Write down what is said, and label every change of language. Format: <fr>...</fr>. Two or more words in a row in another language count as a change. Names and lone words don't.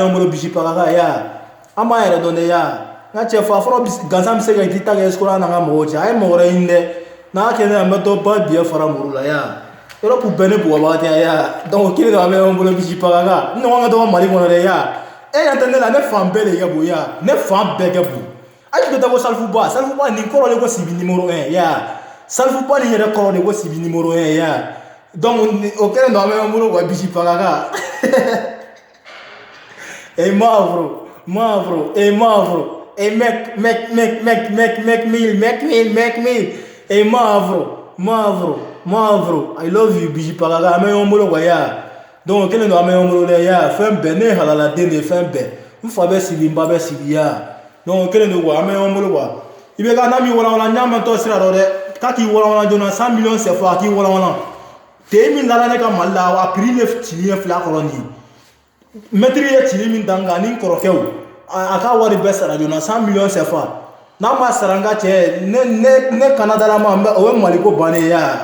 <bm>ɲɔgɔn bolo bisi pagaga ya an b'a yɛrɛ dɔn de ya n ka cɛ fa fɔlɔ gansan bɛ se ka k'i ta kɛ escroc n'an ka mɔgɔw cɛ a ye mɔgɔ wɛrɛ ɲini dɛ n'a kɛ ne an bɛ dɔ ba biɲɛ fara muru la ya Europe bɛɛ ne bugɔbaga tɛ ya donc o kelen don an bɛ ɲɔgɔn bolo bisi pagaga n ɲɔgɔn ka dɔgɔ Mali kɔnɔ dɛ ya e ɲɛ tɛ ne la ne fan bɛɛ de kɛ bon ya ne fan bɛɛ kɛ bon a tun bɛ taa ko Salifuba nin kɔrɔ de ko Sibi numéro 1 ya Salifuba nin yɛrɛ kɔrɔ de ko Sibi numéro 1 ya donc o kelen don an bɛ ɲɔgɔn bolo wa bisi pagaga</bm> <fr>et Mavro et Mavro</fr> <bm>et mec et Mavro</bm> <en>I love you</en> <bm>bisi pagaga an bɛ ɲɔgɔn bolo wa ya donc o kelen don an bɛ ɲɔgɔn bolo dɛ ya fɛn bɛɛ ne halala den de fɛn bɛɛ n fa bɛ Sibi n ba bɛ Sibi ya donc o kelen don wa an bɛ ɲɔgɔn bolo wa i bɛ ka n'a min walawala n y'a mɛn tɔ sira dɔ dɛ k'a k'i walawala joona 100</bm> <fr>millions CFA</fr> <bm>a k'i walawala te min dara ne ka Mali la a prix le cilen filɛ a kɔrɔ nin mɛtiri ye cili min dan kan ni kɔrɔkɛw a ka wari bɛɛ sara joona 100</bm> <fr>millions CFA</fr> <bm>n'a ma sara n ka cɛ ne Canadalama o ye Maliko bannen ye ya</bm>